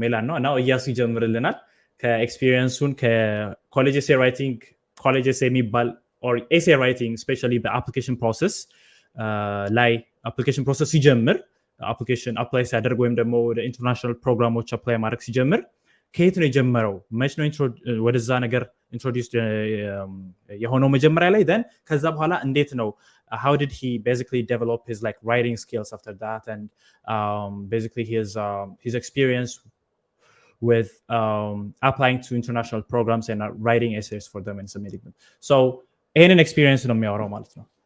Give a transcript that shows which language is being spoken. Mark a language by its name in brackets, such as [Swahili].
[Amharic] ሜላን ነው እና እያሱ ይጀምርልናል ከኤክስፒሪየንሱን ከኮሌጅ ኤሴ ራይቲንግ ኮሌጅ ኤሴ የሚባል [English] or essay writing [Amharic] especially በአፕሊኬሽን ፕሮሰስ ላይ አፕሊኬሽን ፕሮሰስ ሲጀምር አፕሊኬሽን አፕላይ ሲያደርግ ወይም ደግሞ ወደ ኢንተርናሽናል ፕሮግራሞች አፕላይ ማድረግ ሲጀምር ከየት ነው የጀመረው? መች ነው ወደዛ ነገር ኢንትሮዲውስድ የሆነው መጀመሪያ ላይ [English] then [Amharic] ከዛ በኋላ እንዴት ነው [English] how did he basically develop his like writing skills after that, and basically his experience with applying to international programs and writing essays for them and submitting them. [Amharic] So ይሄንን ኤክስፒሪየንስ ነው የሚያወራው ማለት ነው.